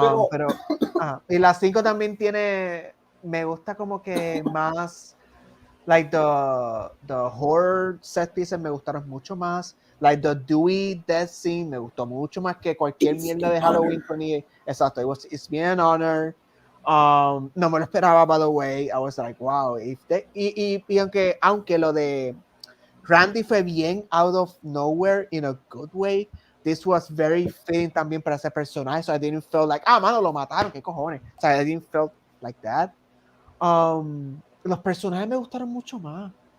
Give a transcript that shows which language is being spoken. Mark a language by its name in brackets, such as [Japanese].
[Spanish] Pero y la 5 también tiene, me gusta como que más, [English] like the horror set pieces [Spanish] me gustaron mucho más. Like the Dewey death scene me gustó mucho más que cualquier mierda de Halloween 28. Exacto, [English] it's been an honor. [Spanish] No me lo esperaba, [English] by the way. I was like, wow. [Spanish] Y aunque lo de Randy fue bien [English] out of nowhere in a good way, this was very fitting [Spanish] también para ese personaje. [English] So I didn't feel like, [Spanish] mano, lo mataron, qué cojones. O sea, [English] I didn't feel like that. [Spanish] Los personajes me gustaron mucho más.